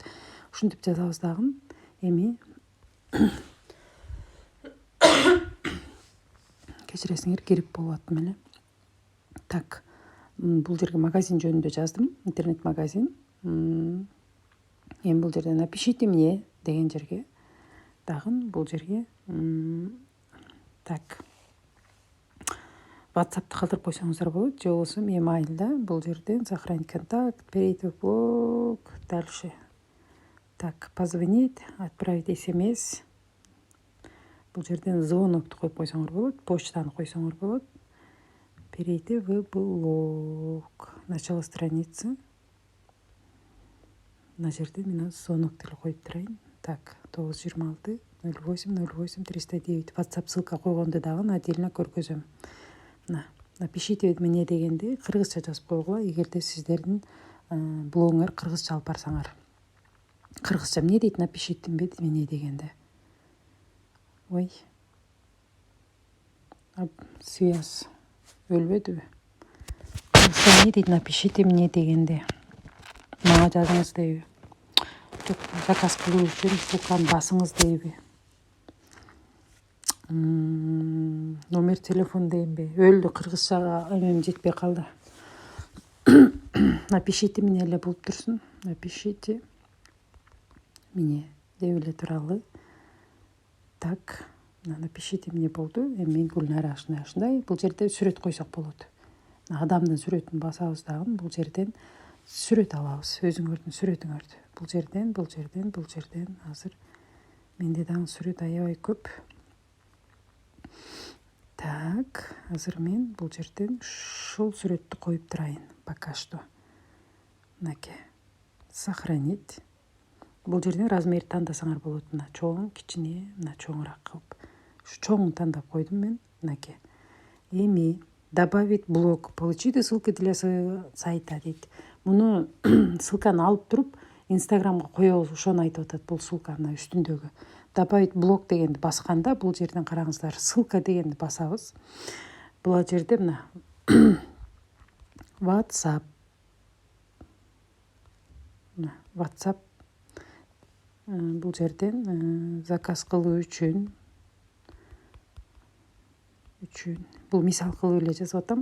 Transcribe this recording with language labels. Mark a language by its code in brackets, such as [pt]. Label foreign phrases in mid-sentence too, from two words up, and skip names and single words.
[ky] Ушинтип жазабыз дагы. Эми кечиресиңер, кирип болуп аттым эле. Так, бул жерге магазин жөнүндө жаздым, интернет-магазин. Эми бул жерде [ru] напишите мне [ky] деген жерге дагы бул жерге так. WhatsApp'ты калтырып койсоңуздар болот, же болбосо email'да бул жерден [ru] сохранить контакт, перейти в блог, дальше. Так, позвонить, отправить SMS. [ky] Бул жерден звонокду коюп койсоңор болот, почтаны койсоңор болот. [ru] Перейти в блог. Начало страницы. [ky] мына жерде мен звонок деле коюп турайын. Так, 926 08 08 309 WhatsApp ссылка койгонду дагы отдельно көргөзөм. [ru] Напишите мне [ky] дегенде кыргызча жазып койгула, эгерде сиздердин блогуңар кыргызча алып барсаңар. Кыргызча эмне дейт? [ru] Напишите мне дегенде. [ky] Ой. Связь өлбөдүбү? Кыргызча эмне дейт? [ru] Напишите мне дегенде. [ky] Мага жазыңыз дейби? Жок, заказ кылуу үчүн ссылканы басыңыз дейби? Номер телефон дейинби? Өлдү, кыргызчага эмем жетпей калды. [ru] Напишите мне [ky] эле болуп турсун. [ru] Напишите мне [ky] деп эле туралы. [ru] Так, напишите мне болду. [ky] Эми мен Гүлнара ушундай. Бул жерде сүрөт койсок болот. Адамдын сүрөтүн басабыз дагы бул жерден сүрөт алабыз. Өзүңөрдүн сүрөтүңөрдү. Бул жерден азыр менде дагы сүрөт аябай көп. Так, азыр мен бул жерден ушул сүрөттү коюп турайын. [ru] Пока что. Мынакей. Сохранить. [ky] Бул жерден размер тандасаңар болот. Мына чоң, кичине, мына чоңураак кылып. Ушу чоңун тандап койдум мен. Мынакей. Эми [ru] добавить блок. Получите ссылки для сайта дейт. [ky] Муну ссылканы алып туруп Инстаграмга коебуз, ошону айтып атат бул ссылканы үстүндөгү. [ru] Добавить блок [ky] дегенди басканда бул жерден караңыздар, ссылка дегенди басабыз. Бул жерде мына WhatsApp. WhatsApp бул жерден заказ кылуу үчүн бул мисал кылып эле жазып атам.